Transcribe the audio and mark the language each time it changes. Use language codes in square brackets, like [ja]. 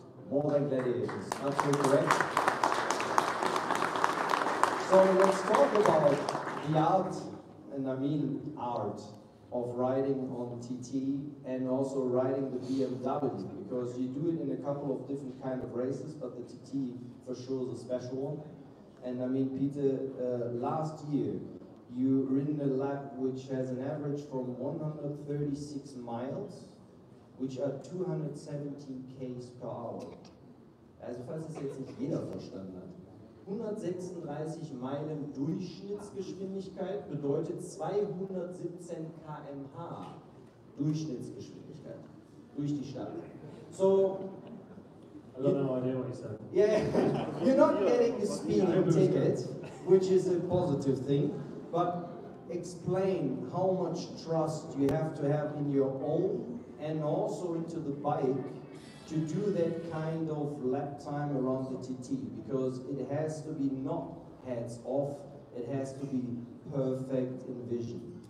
[en] More than gladiators, absolutely correct. So let's talk about the art, and I mean art, of riding on TT and also riding the BMW, because you do it in a couple of different kind of races, but the TT for sure is a special one. And I mean, Peter, last year you ridden a lap which has an average from 136 miles, which are 217 km per hour. [de] Also falls es jetzt nicht jeder verstanden hat. 136 Meilen Durchschnittsgeschwindigkeit bedeutet 217 km/h. Durchschnittsgeschwindigkeit durch die Stadt. [en] So, I got no idea what you said. yeah, you're not getting a speeding ticket, which is a positive thing, but explain how much trust you have to have in your own and also into the bike to do that kind of lap time around the TT, because it has to be not heads off, it has to be perfect in vision.